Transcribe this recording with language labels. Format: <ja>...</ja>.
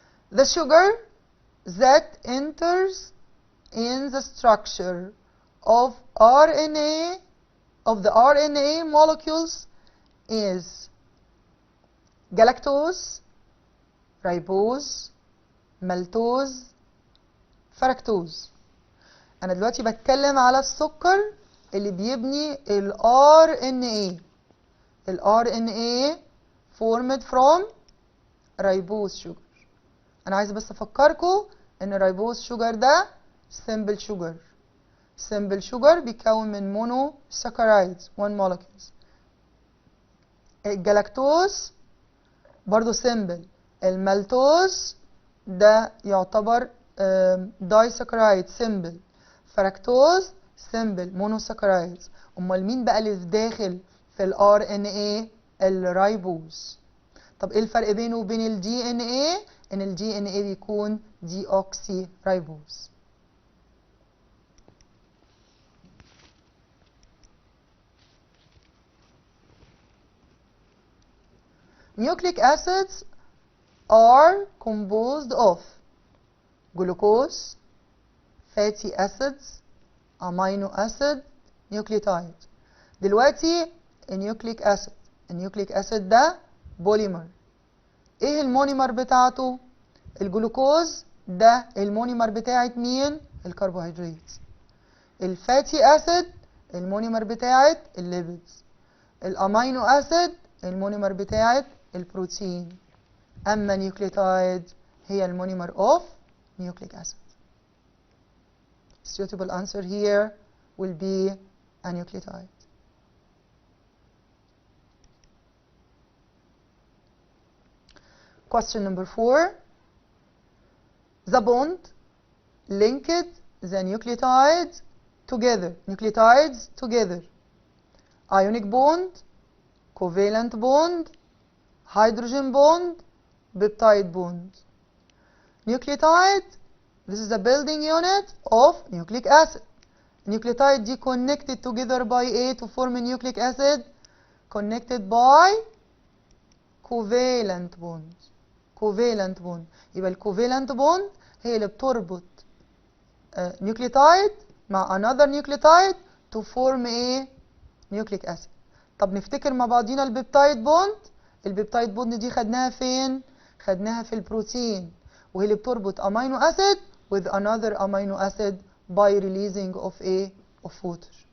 <en>The sugar that enters in the structure of RNA, of the RNA molecules, is galactose, ribose, maltose, fructose.</en> <ar>أنا دلوقتي بتكلم على السكر اللي بيبني ال RNA.</ar> <en>ال RNA formed from ribose sugar.</en> <ar>أنا عايزة بس أفكركم إن الريبوز شوجر ده simple sugar.</ar> <en>simple sugar</en> <ar>بيتكون من</ar> <en>monosaccharides one molecules.</en> <ar>الجلاكتوز برضو simple. المالتوز ده يعتبر disaccharide simple.</ar> <en>Fructose simple monosaccharides.</en> <ar>أمال مين بقى اللي داخل في ال RNA؟ الريبوز. طب إيه الفرق بينه وبين ال DNA؟ إن ال DNA بيكون ديوكسي ريبوز.</ar> <en>Nucleic acids are composed of glucose, fatty acids, amino acid, nucleotide.</en> <ar>دلوقتي النيوكليك اسيد، النيوكليك اسيد ده بوليمر. ايه المونيمر بتاعته؟ الجلوكوز ده المونيمر بتاعت مين؟ الكربوهيدرات. الفاتي اسيد المونيمر بتاعت الليبيدز. الامينو اسيد المونيمر بتاعت البروتين. اما نيوكليوتايد هي المونيمر اوف نيوكليك اسيد.</ar> <en>Suitable answer here will be a nucleotide. Question number 4. The bond linked the nucleotides together. Ionic bond, covalent bond, hydrogen bond, peptide bond. Nucleotide, this is the building unit of nucleic acid. Nucleotide دي connected together by A to form a nucleic acid, connected by covalent bond. covalent bond. يبقى الcovalent bond</en> <ar>هي اللي بتربط</ar> <en>nucleotide مع another nucleotide to form a nucleic acid.</en> <ar>طب نفتكر مع بعضينا البيبتايد بوند. البيبتايد بوند دي خدناها فين؟ خدناها في البروتين، وهي اللي بتربط امينو اسيد</ar> <en>with another amino acid by releasing of water.</en>